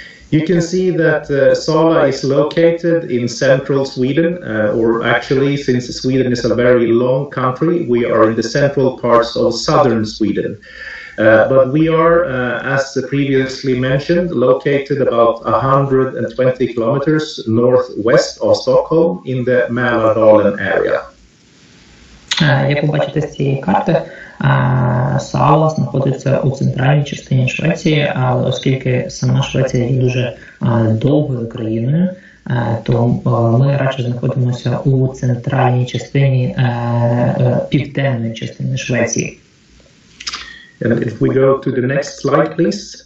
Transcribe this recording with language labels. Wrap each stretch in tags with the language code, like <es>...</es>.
<en>You can see that Sala is located in central Sweden, or actually, since Sweden is a very long country, we are in the central parts of southern Sweden. But we are, as previously mentioned, located about 120 kilometers northwest of Stockholm in the Mälardalen area.</en> <uk>Як ви бачите з цієї карти, Сала знаходиться у центральній частині Швеції, але оскільки сама Швеція є дуже довгою країною, то ми радше знаходимося у центральній частині південної частини Швеції.</uk> <en>And if we go to the next slide, please.</en>